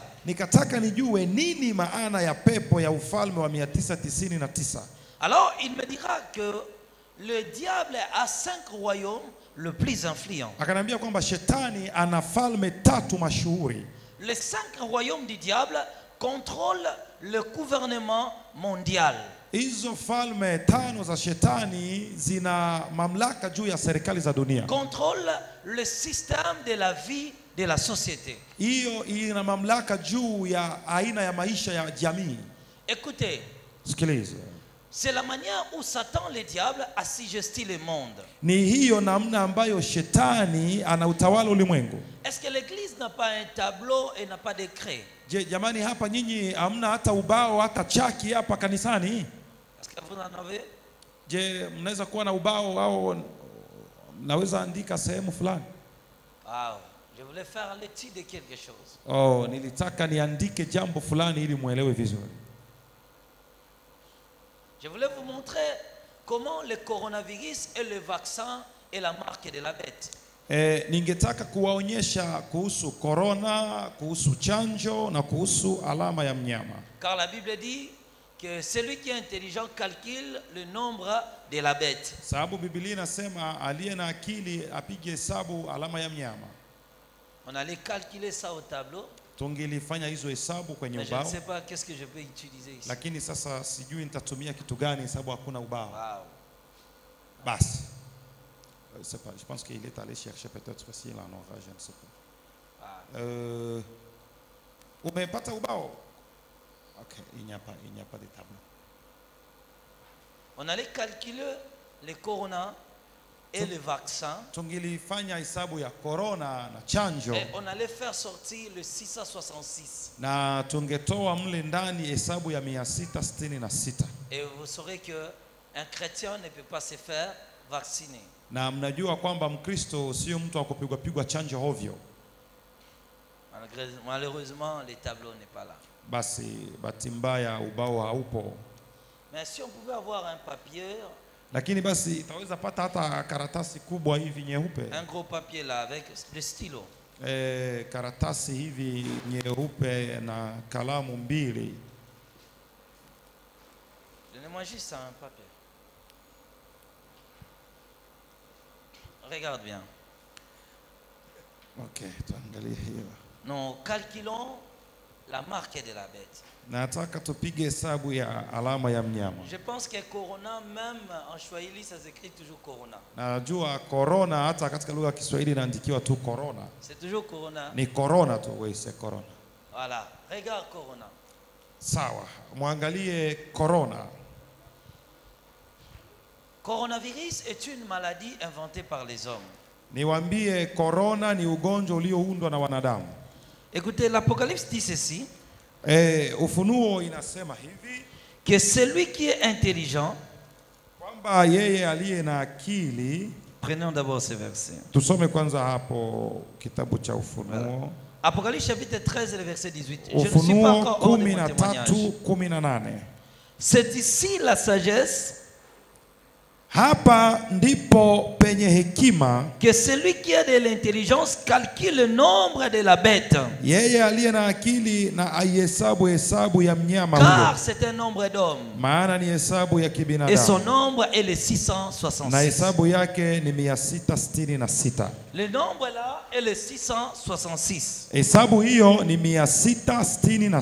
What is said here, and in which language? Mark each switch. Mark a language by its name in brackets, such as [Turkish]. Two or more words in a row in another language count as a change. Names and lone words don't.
[Swahili] Nikataka nijue nini maana ya pepo ya ufalme wa 999. [French] Alors il me dira que le diable a 5 royaumes le plus influents. [Swahili] Akanambia kwamba shetani ana falme 3 mashuhuri. [French] Les 5 royaumes du diable contrôlent le gouvernement mondial. [Swahili] Hizo falme 5 za shetani zina mamlaka juu ya serikali za dunia. [French] Contrôle le système de la vie de la société. [Swahili] Hiyo ina mamlaka juu ya aina ya maisha ya jamii. [French] Écoutez. [Swahili] Sikiliza. [French] C'est la manière où Satan le diable assujettit le monde. [Swahili] Ni hiyo namna ambayo shetani anautawala ulimwengu. [French] Est-ce que l'église n'a pas un tableau et n'a pas d'écrit? [Swahili] Je, jamani hapa nyinyi hamna hata ubao hata chaki hapa kanisani? [French] Est-ce que vous en avez? [Swahili] Je, mnaweza kuwa na ubao au naweza andika sehemu fulani? [French] Wow, je voulais faire l'étude de quelque chose. [Swahili] Oh, nilitaka niandike jambo fulani ili muelewe vizuri. [French] Je voulais vous montrer comment le coronavirus et le vaccin est la marque de la bête. [Swahili] Ningetaka kuwaonyesha kuhusu corona, kuhusu chanjo na kuhusu alama ya mnyama. [French] Car la Bible dit que celui qui est intelligent calcule le nombre de la bête. [Swahili] Sababu Biblia inasema aliye na akili apige hesabu alama ya mnyama. [French] On allait calculer ça au tableau. [Swahili] Tungilifanya hizo hesabu kwenye ubao. [French] Je ne sais pas qu'est-ce que je peux utiliser ici. [Swahili] Lakini sasa sijui nitatumia kitu gani sababu hakuna ubao. Wow. Basi. [French] Je pense qu'il est allé chercher peut-être s'il en aura, je ne sais pas. [Swahili] Umepata ubao? [French] Okay, il n'y a pas de tableau. On allait calculer le corona et le vaccin. [Swahili] Tungilifanya hesabu ya corona na chanjo. [French] Et on allait faire sortir le 666. [Swahili] Na tungetoa mle ndani hesabu ya 666. [French] Et vous saurez que un chrétien ne peut pas se faire vacciner. [Swahili] Na mnajua kwamba Mkristo sio mtu wa kupigwa chanjo hovyo. [French] Malheureusement, le tableau n'est pas là. [Swahili] basi bahati mbaya ubao haupo. [French] Mais si on pouvait avoir un papier, [Swahili] Lakini basi itaweza pata hata karatasi kubwa hivi nyeupe. [French] un gros papier là avec des stylos. [Swahili] Karatasi hivi nyeupe na kalamu mbili. [French] Donnez-moi juste un papier. Regarde bien. [Swahili] Okay, tuangalie hiyo. [French] Nous calculons la marque de la bête. [Swahili] Nataka tupige hesabu ya alama ya mnyama. [French] Je pense que Corona, même en Swahili, ça s'écrit toujours Corona. [Swahili] Najua corona hata katika lugha ya Kiswahili inaandikiwa tu corona. [French] C'est toujours Corona. [Swahili] Ni corona tu, wewe [French] c'est corona. Voilà, regarde Corona. [Swahili] Sawa, muangalie corona. [French] Coronavirus est une maladie inventée par les hommes. [Swahili] Niwaambie corona ni ugonjwa ulioundwa na wanadamu. [French] Écoutez, l'Apocalypse dit ceci. [Swahili] Ufunuo inasema hivi [French] Que celui qui est intelligent, [Swahili] kwamba yeye aliye na akili. [French] prenons d'abord ce verset. [Swahili] Tusome kwanza hapo kitabu cha Ufunuo. [French] Voilà. Apocalypse chapitre 13 le verset 18. Je ne suis pas encore hors de mon témoignage. 13:18. C'est ici la sagesse. [Swahili] Hapa ndipo penye hekima. [French] Que celui qui a de l'intelligence calcule le nombre de la bête. [Swahili] Yeye aliye na akili na aihesabu hesabu ya mnyama [French] Car [Swahili] huyo. [French] c'est un nombre d'hommes. [Swahili] Maana ni hesabu ya kibinadamu. [French] Et son nombre est le 666. [Swahili] Na hesabu yake ni 666. [French] Le nombre là est le 666. [Swahili] Hesabu hiyo ni 666.